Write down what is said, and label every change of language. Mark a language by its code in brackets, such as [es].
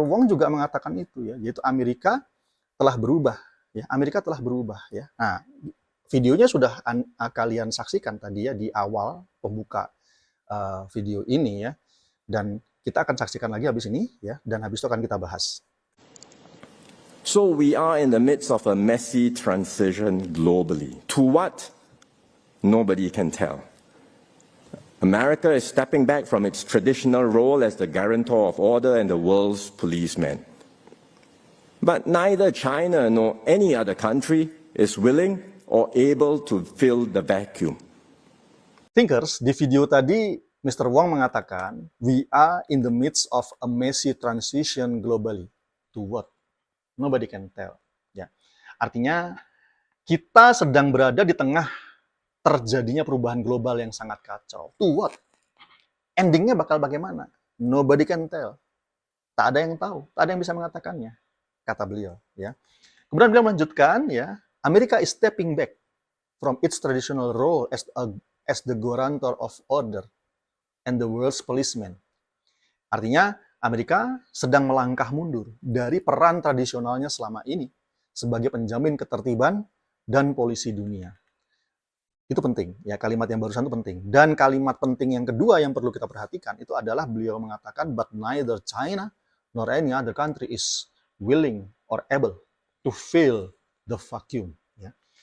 [id] Wong juga mengatakan itu ya, yaitu Amerika telah berubah ya. Amerika telah berubah ya. Nah, videonya sudah kalian saksikan tadi ya di awal pembuka video ini ya. Dan kita akan saksikan lagi habis ini ya, dan habis itu akan kita bahas. [en] So we are in the midst of a messy transition globally. To what? Nobody can tell. America is stepping back from its traditional role as the guarantor of order and the world's policeman. But neither China nor any other country is willing or able to fill the vacuum. [id] Thinkers, di video tadi Mr. [en] Wong [id] mengatakan, [en] we are in the midst of a messy transition globally. To what? Nobody can tell. Ya. [id] Artinya, kita sedang berada di tengah terjadinya perubahan global yang sangat kacau. [en] To what? [id] Endingnya bakal bagaimana? [en] Nobody can tell. [id] Tak ada yang tahu, tak ada yang bisa mengatakannya, kata beliau. Ya. Kemudian beliau melanjutkan, ya, [en] Amerika is stepping back from its traditional role as the guarantor of order and the world's policeman. [id] Artinya, Amerika sedang melangkah mundur dari peran tradisionalnya selama ini sebagai penjamin ketertiban dan polisi dunia. Itu penting, ya kalimat yang barusan itu penting. Dan kalimat penting yang kedua yang perlu kita perhatikan itu adalah beliau mengatakan, [en] but neither China nor any other country is willing or able to fill the vacuum. Ya.